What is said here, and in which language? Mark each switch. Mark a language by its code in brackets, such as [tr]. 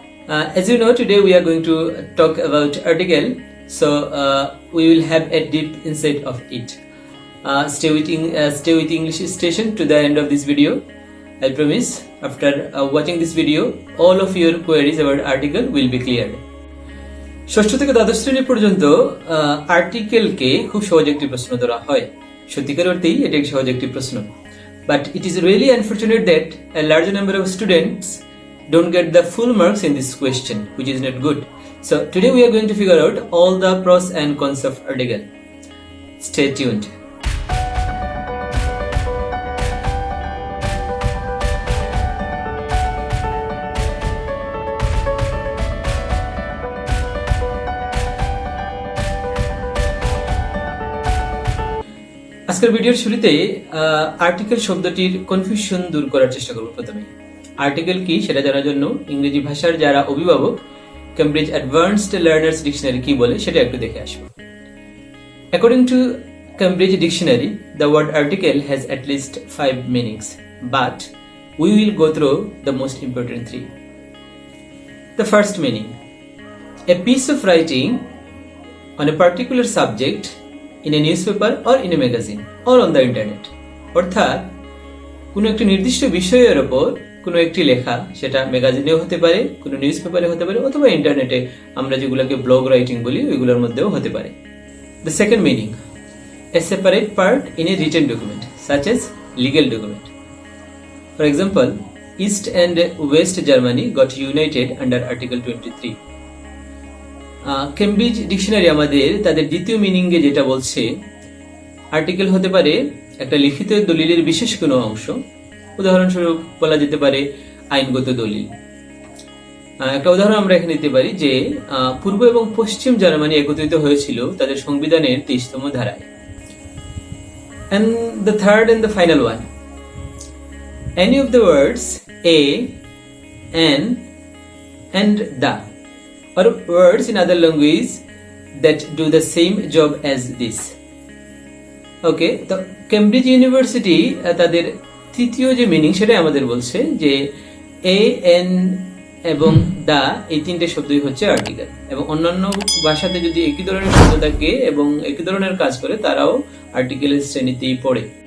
[en] As you know, today we are going to talk about article. So we will have a deep insight of it. Stay with English Station to the end of this video. I promise after watching this video, all of your queries about article will be cleared. [bn] ষষ্ঠ থেকে দ্বাদশ শ্রেণী পর্যন্ত আর্টিকেলকে খুব সহজ একটি প্রশ্ন ধরা হয়। সত্যিকার অর্থেই এটি একটি সহজ একটি প্রশ্ন। [en] But it is really unfortunate that a large number of students don't get the full marks in this question, which is not good. So today we are going to figure out all the pros and cons of article. Stay tuned. [bn] আজকের ভিডিওর শুরুতে article শব্দটির confusion দূর করার চেষ্টা করব। প্রথমে article কি সেটা জানার জন্য ইংরেজি ভাষার যারা অভিভাবক কেমব্রিজ অ্যাডভান্সড লার্নার্স ডিকশনারি কি বলে সেটা একটু দেখে আসবো। [en] According to Cambridge Dictionary, the word article has at least 5 meanings, but we will go through the most important 3. The first meaning: a piece of writing on a particular subject in a newspaper or in a magazine or on the internet. [bn] অর্থাৎ কোনো একটি নির্দিষ্ট বিষয়ের উপর কোনো একটি লেখা, সেটা ম্যাগাজিনেও হতে পারে, কোনো নিউজ পেপারে হতে পারে, অথবা ইন্টারনেটে আমরা যেগুলোকে ব্লগ রাইটিং বলি ওইগুলোর মধ্যেও হতে পারে। [en] The second meaning: a separate part in a written document such as legal document. For example, East and West Germany got united under Article 23. [bn] Cambridge dictionary আমাদের তাদের দ্বিতীয় মিনিংয়ে যেটা বলছে, আর্টিকেল হতে পারে একটা লিখিত দলিলের বিশেষ কোনো অংশ। উদাহরণস্বরূপ বলা যেতে পারে আইনগত দলিল। একটা উদাহরণ আমরা এখানে দিতে পারি যে পূর্ব এবং পশ্চিম জার্মানি একত্রিত হয়েছিল তাদের সংবিধানের 23তম ধারায়। [en] And the third and the final one: any of the words a, an, and the, or words in other language that do the same job as this. [bn] ওকে, তো কেমব্রিজ ইউনিভার্সিটি তাদের তৃতীয় যে মিনিং সেটাই আমাদের বলছে যে এ, এন এবং দা এই তিনটে শব্দই হচ্ছে আর্টিকেল, এবং অন্যান্য ভাষাতে যদি একই ধরনের শব্দ থাকে এবং একই ধরনের কাজ করে তারাও আর্টিকেলের শ্রেণীতেই পড়ে।